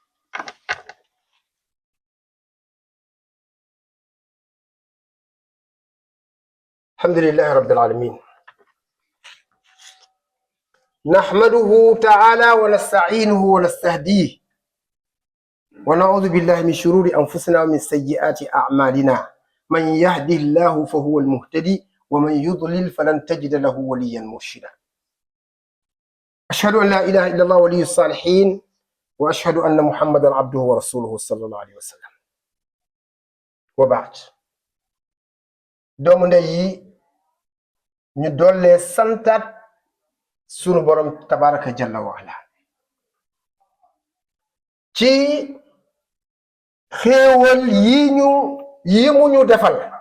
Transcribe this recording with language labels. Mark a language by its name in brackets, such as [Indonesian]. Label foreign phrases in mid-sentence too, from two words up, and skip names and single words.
[Arabic] الحمد لله رب العالمين، نحمده تعالى ونستعينه ونستهديه ونعوذ بالله من شرور أنفسنا ومن سيئات أعمالنا، من يهده الله فهو المهتدي ومن يضلل فلن تجد له وليا مرشدا. أشهد أن لا إله إلا الله ولي الصالحين وأشهد أن محمدا عبده ورسوله صلى الله عليه وسلم. وبعد، [Wolof] doomu ndey yi ñu dollee santaat sunu borom [Arabic] تبارك جل وعلا [Wolof] ci xéewal yi mu ñu defal.